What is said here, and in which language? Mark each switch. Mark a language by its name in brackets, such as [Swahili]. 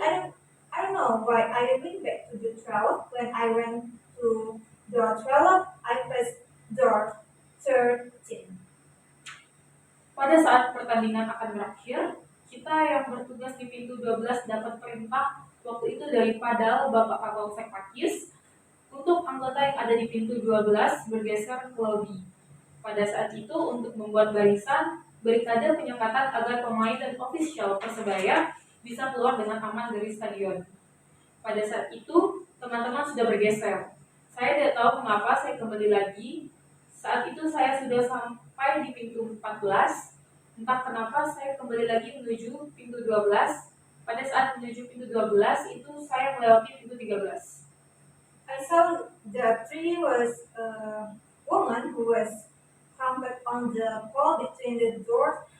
[English] I don't know why I went back to the 12. When I went to door 12, I passed door 13. [Indonesian] Pada saat pertandingan akan berakhir, kita yang bertugas di pintu 12 dapat perintah waktu itu dari Padal Bapak Kapolsek Pakis untuk anggota yang ada di pintu 12 bergeser ke lobi. Pada saat itu untuk membuat barisan, berikade penyekatan agar pemain dan ofisial Persebaya bisa keluar dengan aman dari stadion. Pada saat itu, teman-teman sudah bergeser. Saya tidak tahu mengapa saya kembali lagi. Saat itu saya sudah sampai di pintu 14. Entah kenapa saya kembali lagi menuju pintu 12. Pada saat menuju pintu 12 itu saya melewati pintu 13. [English] I saw that there was a woman who was humped on the pole between the doors.